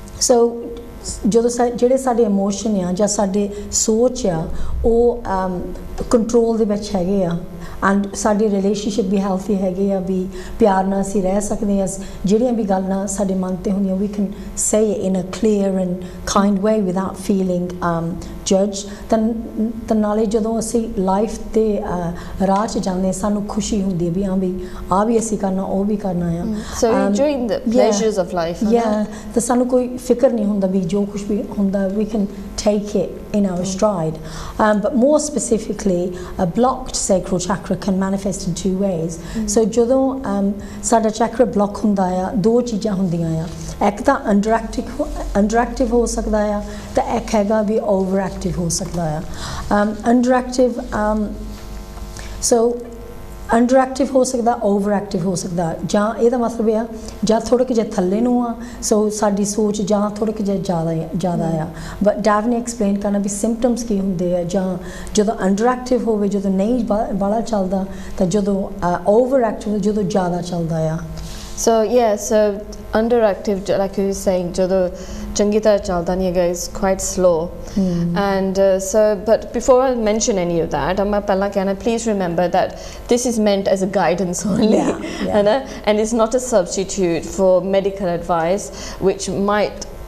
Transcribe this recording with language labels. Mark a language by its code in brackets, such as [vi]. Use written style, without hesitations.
[pa] so ਜਦੋਂ ਜਿਹੜੇ ਸਾਡੇ ਇਮੋਸ਼ਨ ਆ ਜਾਂ ਸਾਡੇ ਸੋਚ ਆ ਉਹ ਕੰਟਰੋਲ ਦੇ ਵਿੱਚ ਹੈਗੇ ਆ and ਸਾਡੀ ਰਿਲੇਸ਼ਨਸ਼ਿਪ ਵੀ ਹੈਲਥੀ ਹੈਗੇ ਆ ਵੀ ਪਿਆਰ ਨਾਲ ਅਸੀਂ ਰਹਿ ਸਕਦੇ ਆ ਜਿਹੜੀਆਂ ਵੀ ਗੱਲਾਂ ਸਾਡੇ ਮਨ ਤੇ ਹੁੰਦੀਆਂ [en] we can say it in a clear and kind way without feeling judged [pa] ਤਾਂ ਨਾਲੇ ਜਦੋਂ ਅਸੀਂ ਲਾਈਫ ਤੇ ਰਾਹ 'ਚ ਜਾਂਦੇ ਸਾਨੂੰ ਖੁਸ਼ੀ ਹੁੰਦੀ ਵੀ ਹਾਂ ਵੀ ਆ ਵੀ ਅਸੀਂ ਕਰਨਾ ਉਹ ਵੀ ਕਰਨਾ ਆ [en] so enjoying the pleasures of life [pa] ਤਾਂ ਸਾਨੂੰ ਕੋਈ ਫਿਕਰ ਨਹੀਂ ਹੁੰਦਾ ਵੀ ਜੋ ਕੁਝ ਵੀ ਹੁੰਦਾ [en] we can take it in our stride but more specifically a blocked sacral chakra can manifest in two ways [pa] so ਜਦੋਂ ਸਾਡਾ ਚੈਕਰਾ ਬਲੌਕ ਹੁੰਦਾ ਆ ਦੋ ਚੀਜ਼ਾਂ ਹੁੰਦੀਆਂ ਆ ਇੱਕ ਤਾਂ ਅੰਡਰਐਕਟਿਵ ਹੋ ਸਕਦਾ ਆ ਤੇ ਇੱਕ ਹੈਗਾ ਵੀ ਓਵਰਐਕਟਿਵ ਹੋ ਸਕਦਾ ਆ ਅੰਡਰਐਕਟਿਵ so ਅੰਡਰਐਕਟਿਵ ਹੋ ਸਕਦਾ ਓਵਰਐਕਟਿਵ ਹੋ ਸਕਦਾ ਜਾਂ ਇਹਦਾ ਮਤਲਬ ਆ ਜਾਂ ਥੋੜਾ ਜਿਹਾ ਥੱਲੇ ਨੂੰ ਆ ਸੋ ਸਾਡੀ ਸੋਚ ਜਾਂ ਥੋੜਾ ਜਿਹਾ ਜ਼ਿਆਦਾ ਆ ਬਟ ਡੈਵ ਨੇ ਐਕਸਪਲੇਨ ਕਰਨਾ ਵੀ ਸਿੰਪਟਮਸ ਕੀ ਹੁੰਦੇ ਆ ਜਾਂ ਜਦੋਂ ਅੰਡਰਐਕਟਿਵ ਹੋਵੇ ਜਦੋਂ ਨਹੀਂ ਬਾਲਾ ਚੱਲਦਾ ਤਾਂ ਜਦੋਂ ਓਵਰਐਕਟਿਵ ਜਦੋਂ ਜ਼ਿਆਦਾ ਚੱਲਦਾ ਆ [en] so underactive like you were saying [pa] ਜਦੋਂ ਚੰਗੀ ਤਰ੍ਹਾਂ ਚੱਲਦਾ ਨਹੀਂ ਹੈਗਾ [en] is quite slow and so but before I mention any of that [pa] ਮੈਂ ਪਹਿਲਾਂ ਕਹਿਣਾ [en] please remember that this is meant as a guidance only and it's not a substitute for medical advice which might